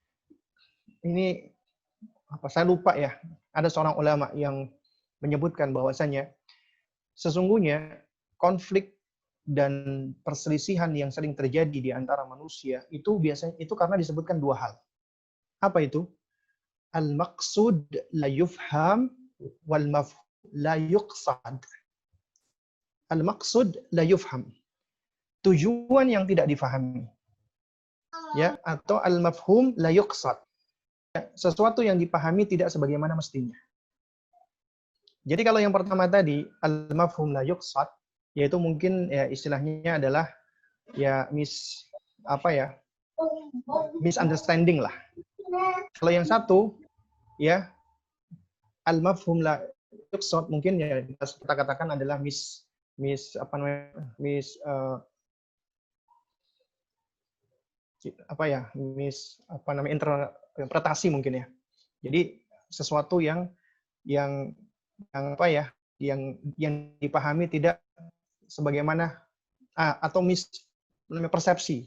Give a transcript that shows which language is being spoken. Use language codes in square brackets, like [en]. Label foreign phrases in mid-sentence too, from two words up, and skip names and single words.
[id] Ini saya lupa ya, ada seorang ulama yang menyebutkan bahwasanya sesungguhnya konflik dan perselisihan yang sering terjadi di antara manusia itu biasanya karena disebutkan dua hal. Apa itu? [ar] المقصود لا يفهم والمفهوم لا يقصد. المقصود لا يفهم. [id] Tujuan yang tidak difahami. Ya, atau [ar] المفهوم لا يقصد. [id] Sesuatu yang dipahami tidak sebagaimana mestinya. Jadi kalau yang pertama tadi, [ar] المفهوم لا يقصد, [id] yaitu mungkin ya istilahnya adalah ya misunderstanding lah. Kalau yang satu ya [ar] المفهوم لا يقصد [id] mungkin ya kita katakan adalah interpretasi mungkin ya. Jadi sesuatu yang dipahami tidak sebagaimana atau persepsi.